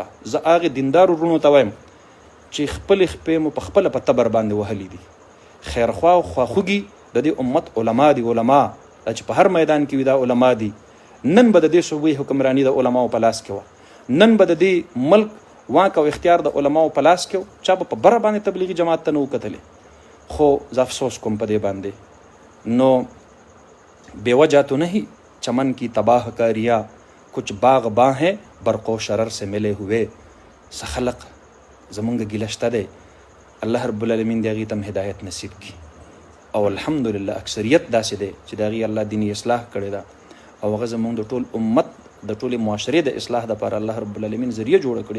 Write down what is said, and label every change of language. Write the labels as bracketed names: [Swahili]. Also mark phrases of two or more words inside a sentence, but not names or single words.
[Pashto] زه هغې دیندارو وروڼو ته وایم چې خپلې خپې مو په خپله په تبر باندې وهلي دي، خیرخوا او خواخوږي د دې امت علما دي، علما دا چې په هر میدان کې وي دا علما دي. نن به د دې صوبې حکمرانی د علماو په لاس کې وه، نن به د دې ملک واک او اختیار د علماو په لاس کې و، چا به په بره باندې تبلیغي جماعت ته نه وکتلې. خو زه افسوس کوم په دې باندې، [Urdu] نو بے وجہ تو نہیں چمن کی تباہ کا ریا، کچھ باغ باں ہیں برق و شرر سے ملے ہوئے. [Pashto] سخلق زمونږ ګیله شته دی، [Arabic] الله رب العالمین [Pashto] د هغې ته هم هدایت نصیب کړي او الحمدلله اکثریت داسې دی چې د هغې الله دیني اصلاح کړې ده او هغه زمونږ د ټول امت د ټولې معاشرې د اصلاح دپاره [Arabic] الله رب العالمین [Pashto] ذریعه جوړه کړي.